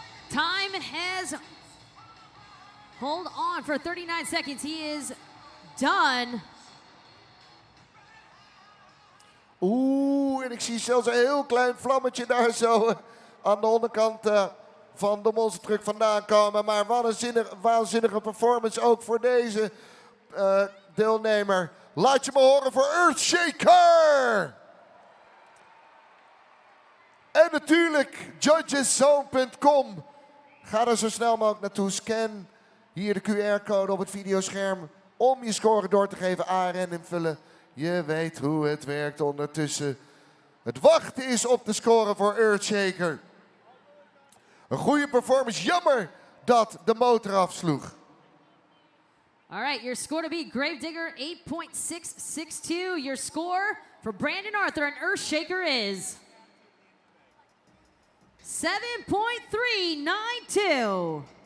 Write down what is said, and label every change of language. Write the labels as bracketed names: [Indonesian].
[English] Time has, hold on for 39 seconds. He is done. [Dutch] Oeh, en ik zie zelfs een heel klein vlammetje daar zo aan de onderkant van de monstertruck vandaan komen. Maar wat een waanzinnige performance ook voor deze deelnemer. Laat je me horen voor Earthshaker! En natuurlijk judgeszone.com. Ga er zo snel mogelijk naartoe. Scan hier de QR-code op het videoscherm om je score door te geven. ARN invullen. Je weet hoe het werkt ondertussen. Het wachten is op de score voor Earthshaker. Een goede performance. Jammer dat de motor afsloeg. [English] All right, your score to beat Gravedigger, 8.662. Your score for Brandon Arthur and Earthshaker is 7.392.